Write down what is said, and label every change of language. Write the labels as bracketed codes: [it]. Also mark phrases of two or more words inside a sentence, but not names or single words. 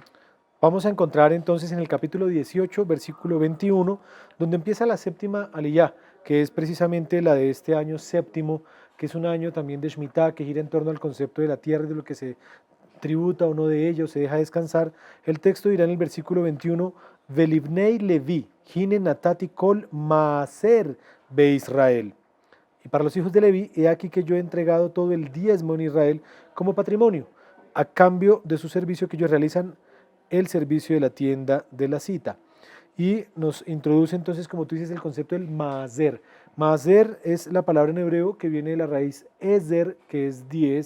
[es] Vamos a encontrar entonces en el capítulo 18, versículo 21, donde empieza la séptima aliyá, que es precisamente la de este año séptimo, que es un año también de Shemitah, que gira en torno al concepto de la tierra y de lo que se tributa o no de ello, se deja descansar. El texto dirá en el versículo 21, [he] ולבני לוי הנה נתתי כל מעשר בישראל. [es] Y para los hijos de Leví, he aquí que yo he entregado todo el diezmo en Israel como patrimonio, a cambio de su servicio que ellos realizan, el servicio de la tienda de la cita. Y nos introduce entonces, como tú dices, el concepto del maaser. Maaser es la palabra en hebreo que viene de la raíz ezer, que es 10.